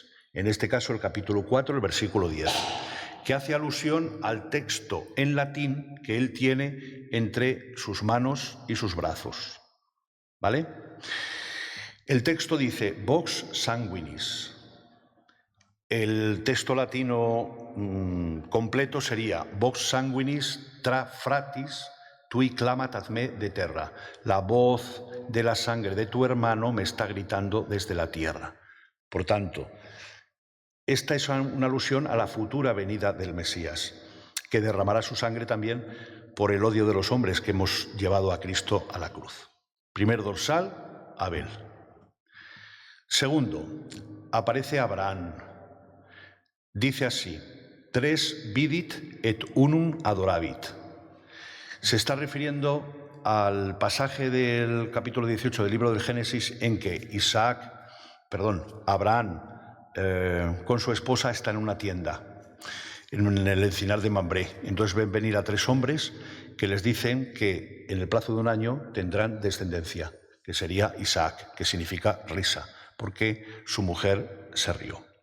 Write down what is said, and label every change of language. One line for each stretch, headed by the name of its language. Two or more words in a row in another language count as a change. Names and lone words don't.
Spanish: En este caso, el capítulo 4, el versículo 10, que hace alusión al texto en latín que él tiene entre sus manos y sus brazos. ¿Vale? El texto dice
Latin: Vox Sanguinis.
Spanish: El texto latino completo sería
Latin: Vox Sanguinis tra fratis tui clamat ad me de terra.
Spanish: La voz de la sangre de tu hermano me está gritando desde la tierra. Por tanto, esta es una alusión a la futura venida del Mesías, que derramará su sangre también por el odio de los hombres que hemos llevado a Cristo a la cruz. Primer dorsal, Abel. Segundo, aparece Abraham. Dice así,
Latin: tres vidit et unum adorabit.
Spanish: Se está refiriendo al pasaje del capítulo 18 del libro del Génesis en que Abraham con su esposa está en una tienda, en el encinar de Mambré. Entonces ven venir a tres hombres que les dicen que en el plazo de un año tendrán descendencia, que sería Isaac, que significa risa, porque su mujer se rió.